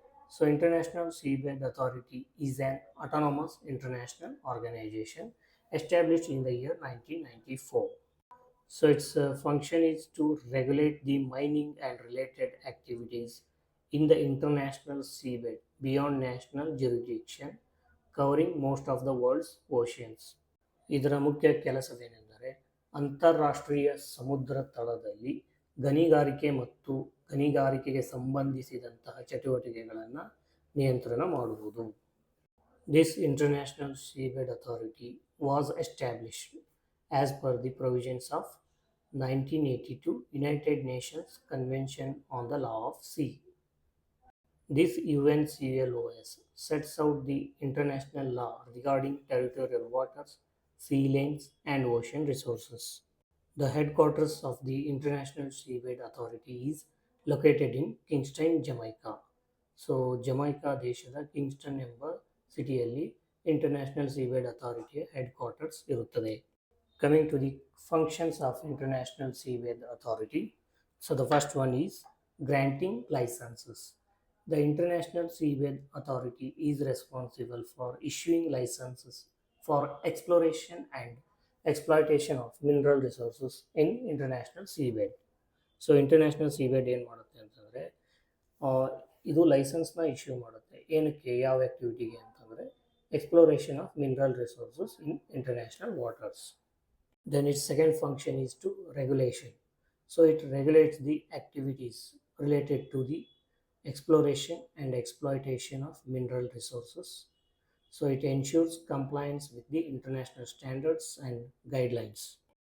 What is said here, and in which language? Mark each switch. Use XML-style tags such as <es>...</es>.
<en>So International Seabed Authority is an autonomous international organization established in the year 1994. So its function is to regulate the mining and related activities in the international seabed beyond national jurisdiction, covering most of the world's oceans.</en> <kn>ಇದರ ಮುಖ್ಯ ಕೆಲಸವೇನೆಂದರೆ ಅಂತಾರಾಷ್ಟ್ರೀಯ ಸಮುದ್ರ ತಳದಲ್ಲಿ ಗಣಿಗಾರಿಕೆ ಮತ್ತು ಗಣಿಗಾರಿಕೆಗೆ ಸಂಬಂಧಿಸಿದಂತಹ ಚಟುವಟಿಕೆಗಳನ್ನು ನಿಯಂತ್ರಣ ಮಾಡುವುದು.</kn> <en>This International Seabed Authority was established as per the provisions of 1982 United Nations Convention on the Law of Sea. This UNCLOS sets out the international law regarding territorial waters, sea lanes, and ocean resources. The headquarters of the International Seabed Authority is located in Kingston, Jamaica.</en> <kn>So Jamaica ದೇಶದ Kingston ಎಂಬ ಸಿಟಿಯಲ್ಲಿ international ಸೀಬೇಡ್ ಅಥಾರಿಟಿಯ head quarters ಇರುತ್ತದೆ.</kn> <en>Coming to the functions of International Seabed Authority. So the first one is granting licenses. The International Seabed Authority is responsible for issuing licenses for exploration and exploitation of mineral resources in international seabed.</en> <kn>So international ಸೀಬೇಡ್ ಏನು ಮಾಡುತ್ತೆ ಅಂತಂದರೆ ಇದು ಲೈಸೆನ್ಸ್ನ issue ಮಾಡುತ್ತೆ. ಏನಕ್ಕೆ, ಯಾವ ಆ್ಯಕ್ಟಿವಿಟಿಗೆ ಅಂತಂದರೆ</kn> <en>Exploration of mineral resources in international waters. Then its second function is to regulation. So it regulates the activities related to the exploration and exploitation of mineral resources. So it ensures compliance with the international standards and guidelines.</en>